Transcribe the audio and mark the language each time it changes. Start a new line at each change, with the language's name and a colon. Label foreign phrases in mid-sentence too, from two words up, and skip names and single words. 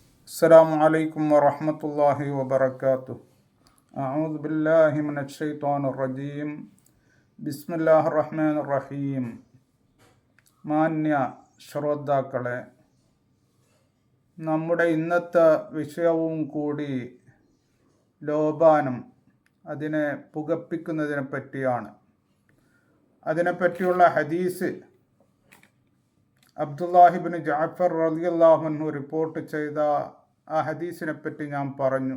Arabic: السلام عليكم ورحمة الله وبركاته. أعوذ بالله من الشيطان الرجيم. بسم الله الرحمن الرحيم.
Malayalam: മാന്യ ശ്രോതാക്കളെ, നമ്മുടെ ഇന്നത്തെ വിഷയവും കൂടി ലോപാനം, അതിനെ പുകപ്പിക്കുന്നതിനെ പറ്റിയാണ്. അതിനെപ്പറ്റിയുള്ള ഹദീസ് അബ്ദുല്ലാഹിബ്നു ജഅഫർ
Arabic: رضي الله عنه
Malayalam: റിപ്പോർട്ട് ചെയ്ത ആ ഹദീസിനെ പറ്റി ഞാൻ പറഞ്ഞു.